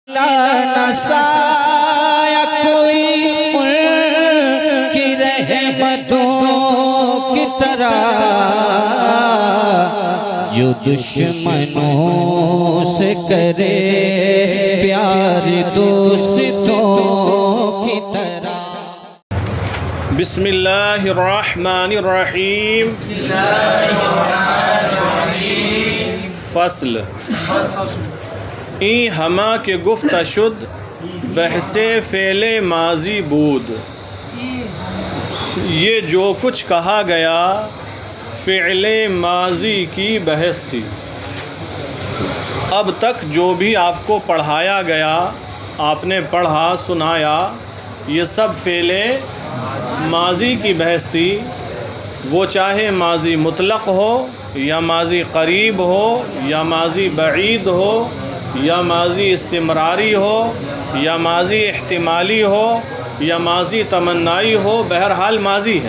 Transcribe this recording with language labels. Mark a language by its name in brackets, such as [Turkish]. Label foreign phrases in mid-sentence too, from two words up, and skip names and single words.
[Urdu] نسایا کوئی ان کی رحمتوں کی طرح جو دشمنوں سے کرے پیار دوستوں کی طرح۔ [Arabic] بسم اللہ الرحمن الرحیم۔ [Persian] فصل این ہما کے گفت شد بحث فعل ماضی بود، [Urdu] یہ جو کچھ کہا گیا فعل ماضی کی بحث تھی۔ اب تک جو بھی آپ کو پڑھایا گیا، آپ نے پڑھا سنایا، یہ سب فعل ماضی کی بحث تھی، وہ چاہے ماضی مطلق ہو یا ماضی قریب ہو یا ماضی بعید ہو یا ماضی استمراری ہو یا ماضی احتمالی ہو یا ماضی تمنائی ہو، بہرحال ماضی ہے۔